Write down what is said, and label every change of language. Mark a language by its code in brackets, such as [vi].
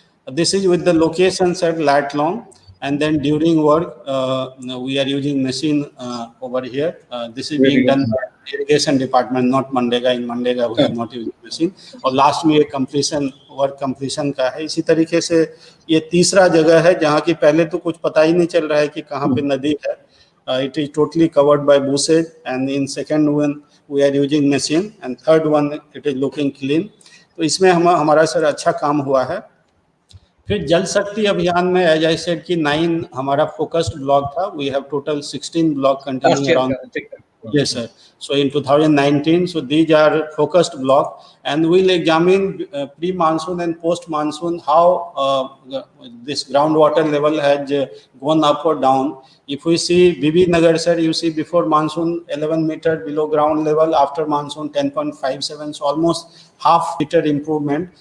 [en] This is with the location eight लैटलॉन्ग, and then during work we are using machine hour here. This is being done by irrigation department, not MNREGA. In MNREGA we are not using machine. [hi] और last में ये completion work completion का है। इसी तरीके से ये तीसरा जगह है जहाँ की पहले तो कुछ पता ही नहीं चल रहा है कि कहाँ पे नदी है। [en] It is totally covered by bushes, and in second one we are using machine, and third one it is looking clean. [hi] तो इसमें हमारा सर अच्छा काम हुआ है। फिर जल शक्ति अभियान में [en] as I said [hi] कि 9 हमारा फोकस्ड ब्लॉक था। [en] We have total 16 block continuing around. Yes sir. So in 2019, so these are focused block, and we'll examine pre-monsoon and post-monsoon how this groundwater level has gone up or down. If we see BB Nagar sir, you see before monsoon 11 meter below ground level, after monsoon 10.57, so almost half meter improvement.